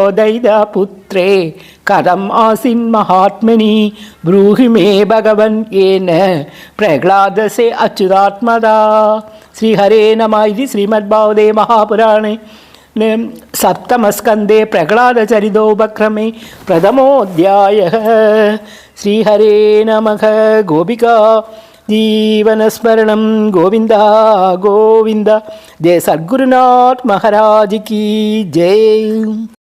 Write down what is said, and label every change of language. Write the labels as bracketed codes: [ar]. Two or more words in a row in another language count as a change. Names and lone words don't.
[sa] दैत्यपुत्रे कथम् आसीन्महात्मनि ब्रूहि मे भगवन् येन प्रह्लादसे अच्युतात्मदा श्रीहरे नमः इति श्रीमद्भागवते महापुराणे सप्तमस्कन्धे प्रह्लादचरितोपक्रमे प्रथमोऽध्यायः श्रीहरे नमः गोपिका ജീവനസ്മരണം ഗോവിന്ദ ഗോവിന്ദ. [hi] जय सद्गुरुनाथ महाराज की जय.